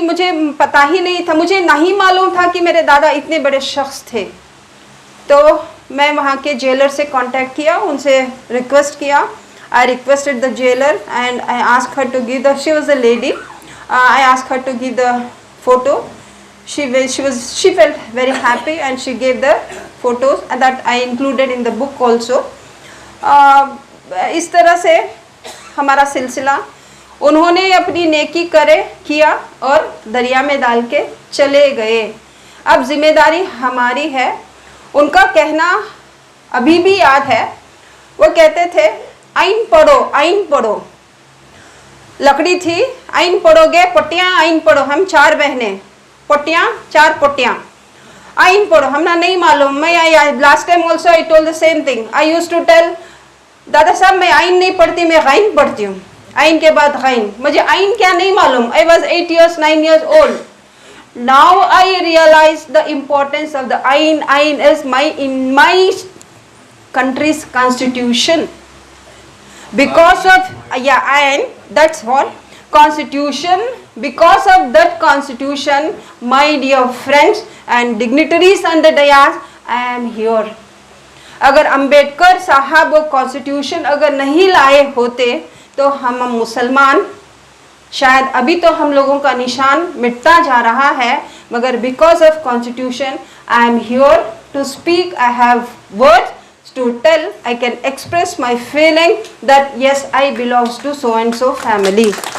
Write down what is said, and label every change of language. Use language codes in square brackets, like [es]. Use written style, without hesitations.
[hi] मुझे पता ही नहीं था, मुझे नहीं मालूम था कि मेरे दादा इतने बड़े शख्स थे। तो मैं वहाँ के जेलर से कांटेक्ट किया, उनसे रिक्वेस्ट किया। [en] I requested the jailer and I asked her to give the, she was a lady, I asked her to give the photo. she felt very happy and she gave the photos that I included in the book also. [hi] इस तरह से हमारा सिलसिला, उन्होंने अपनी नेकी किया और दरिया में डाल के चले गए। अब जिम्मेदारी हमारी है। उनका कहना अभी भी याद है, वो कहते थे आइन पढ़ो, आइन पढ़ो। लकड़ी थी, आइन पढ़ोगे, पट्टियाँ आइन पढ़ो। हम 4 बहनें, पट्टियाँ 4 पट्टियाँ, आइन पढ़ो। हमने नहीं मालूम। [en] मैं last time also I told the same thing. I use to tell Dada Saheb [hi] मैं आइन नहीं पढ़ती, मैं गाइन पढ़ती हूँ। आइन के बाद गाइन, मुझे आइन क्या नहीं मालूम। [en] I was 8 years 9 years old. Now I realize the importance of the ain. Ain is in my country's constitution. Because of ain, that's what constitution. Because of that constitution, my dear friends and dignitaries on the dais, I am here. [hi] अगर अंबेडकर साहब वो constitution अगर नहीं लाए होते तो हम मुसलमान, शायद अभी तो हम लोगों का निशान मिटता जा रहा है, मगर [en] Because of constitution I am here to speak. I have words to tell, I can express my feeling that yes I belongs to so and so family.